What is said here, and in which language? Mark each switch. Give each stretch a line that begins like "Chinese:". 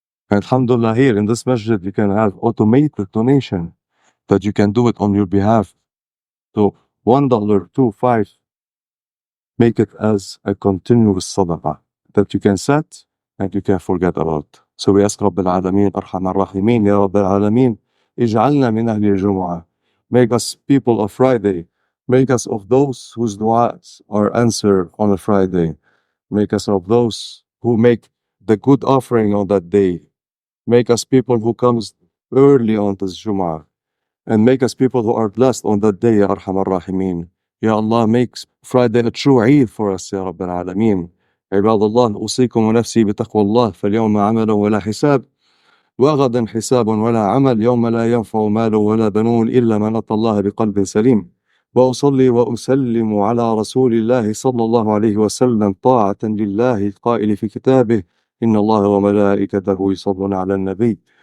English: And alhamdulillah, here in this masjid, you can have automated donation that you can do it on your behalf. So $1, $2, $5, make it as a continuous sadaqah that you can set and you can forget about. So we ask
Arabic: رب العالمين أرحم الراحمين يا رب العالمين اجعلنا من أهل الجمعة.
English: Make us people of Friday. Make us of those whose du'as are answered on a Friday. Make us of those who make the good offering on that day. Make us people who comes early on this Jum'ah. And make us people who are blessed on that day,
Arabic: Ya Arhamar Rahimeen.
English: Ya Allah, make Friday a true Eid for us,
Arabic: Ya Rabbil Alameen. عباد الله أوصيكم ونفسي بتقوى الله فاليوم عمل ولا حساب وغدا حساب ولا عمل يوم لا ينفع مال ولا بنون إلا من أتى الله بقلب سليم وأصلي وأسلم على رسول الله صلى الله عليه وسلم طاعة لله القائل في كتابه إن الله وملائكته يصلون على النبي